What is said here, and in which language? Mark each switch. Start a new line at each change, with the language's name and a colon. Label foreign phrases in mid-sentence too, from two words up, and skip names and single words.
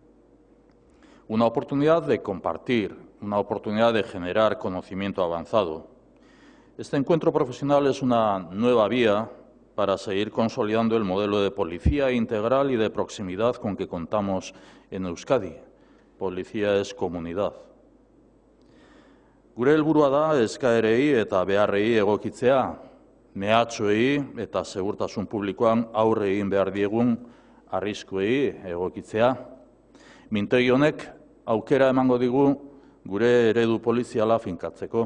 Spanish: Una oportunidad de compartir, una oportunidad de generar conocimiento avanzado. Este encuentro profesional es una nueva vía para seguir consolidando el modelo de policía integral y de proximidad con que contamos en Euskadi. Policía es comunidad.
Basque: Gure helburua da eskaerei eta beharrei egokitzea, mehatxuei eta segurtasun publikoan aurre egin behar diegun arriskuei egokitzea. Mintegi honek aukera emango digu gure eredu poliziala finkatzeko.